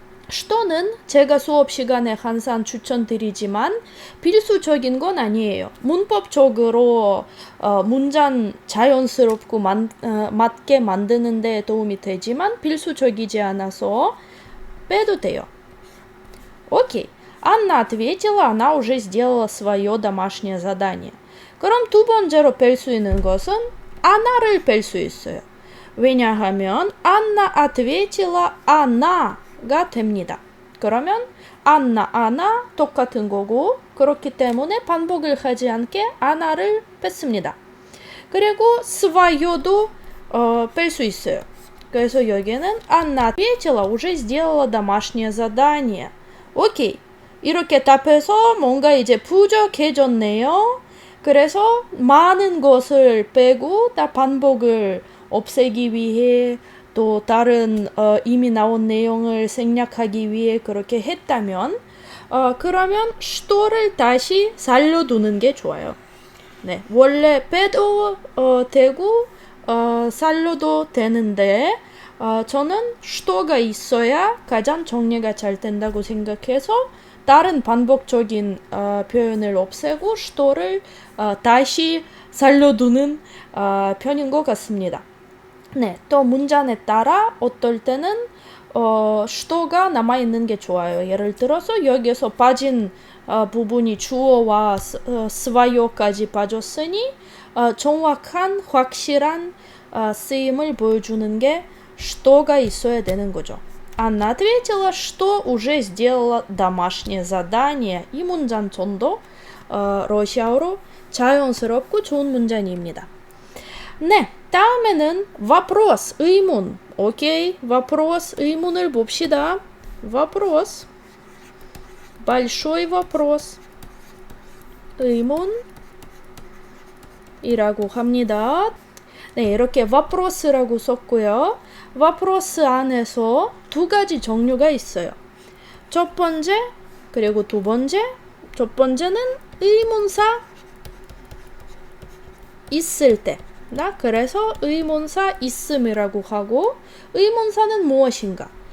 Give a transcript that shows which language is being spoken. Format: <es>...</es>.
<ko>shto는 제가 수업 시간에 항상 추천드리지만 필수적인 건 아니에요. 문법적으로 문장 자연스럽고 맞게 만드는 데 도움이 되지만 필수적이지 않아서 빼도 돼요.</ko> <en>окей.</en> <ru>Анна ответила, она уже сделала свое домашнее задание.</ru> <ko>그럼 두 번째로 뺄 수 있는 것은 아나를 뺄 수 있어요. 왜냐하면</ko> <ru>Анна ответила,</ru> <ko>아나가 됩니다. 그러면 아나 똑같은 거고 그렇기 때문에 반복을 하지 않게 아나를 뺐습니다. 그리고 свое,도 뺄 수 있어요. 그래서 여기는</ko> <ru>Анна ответила, уже сделала домашнее задание.</ru> <ko>오케이. 이렇게 답해서 뭔가 이제 부족해졌네요. 그래서 많은 것을 빼고 다 반복을 없애기 위해 또 다른 이미 나온 내용을 생략하기 위해 그렇게 했다면 그러면 shto를 다시 살려두는 게 좋아요. 네, 원래 빼도 되고 살려도 되는데 저는 shto가 있어야 가장 정리가 잘 된다고 생각해서 다른 반복적인 표현을 없애고 shto를 다시 살려두는 편인 것 같습니다. 네, 또 문장에 따라 어떨 때는 shto가 남아있는 게 좋아요. 예를 들어서 여기서 빠진 부분이 주어와 свое,까지 빠졌으니 정확한 확실한 쓰임을 보여주는 게 shto가 있어야 되는 거죠.</ko> <ru>Анна ответила, что уже сделала домашнее задание.</ru> <ko>이 문장 전도 러시아어로 자연스럽고 좋은 문장입니다. 네, 다음에는 вопрос, 의문. 오케이, вопрос, 의문을 봅시다.</ko> <ru>вопрос, большой вопрос,</ru> <ko>의문이라고 합니다. 네, 이렇게 вопрос라고 썼고요. вопрос 안에서 두 가지 종류가 있어요. 첫 번째, 그리고 두 번째. 첫 번째는 의문사 있을 때. 그래서 의문사 있음이라고 하고 의문사는 무엇인가?</ko>